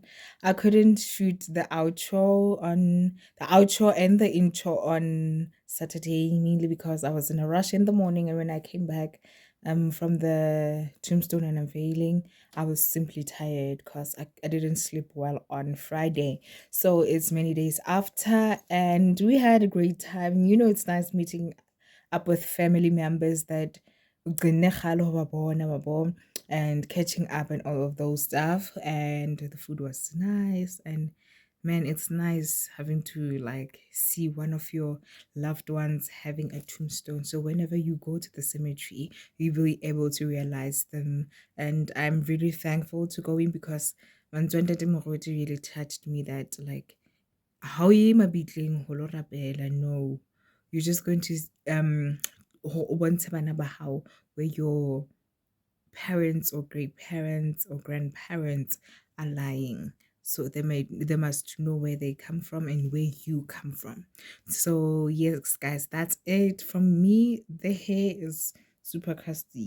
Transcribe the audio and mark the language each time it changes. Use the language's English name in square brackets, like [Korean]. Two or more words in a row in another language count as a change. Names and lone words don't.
[English] I couldn't shoot the outro and the intro on Saturday, mainly because I was in a rush in the morning, and when I came back from the Tombstone and Unveiling, I was simply tired because I didn't sleep well on Friday. So it's many days after, and we had a great time. You know, it's nice meeting up with family members that [Southern Sotho] ugcine kgale ho ba bona, [English] yabo, and catching up and all of those stuff. And the food was nice, and man, it's nice having to like see one of your loved ones having a tombstone. So whenever you go to the cemetery, you'll be able to realize them. And I'm really thankful to go in because Manzwanda Moruti really touched me that like how [Southern Sotho] ye mabitleng ho lo rapela, [English] no, you're just going to [Southern Sotho] o bontshe bana ba hao [English] where your parents or great parents or grandparents are lying, so they must know where they come from and where you come from. So yes guys, that's it from me. The hair is super crusty.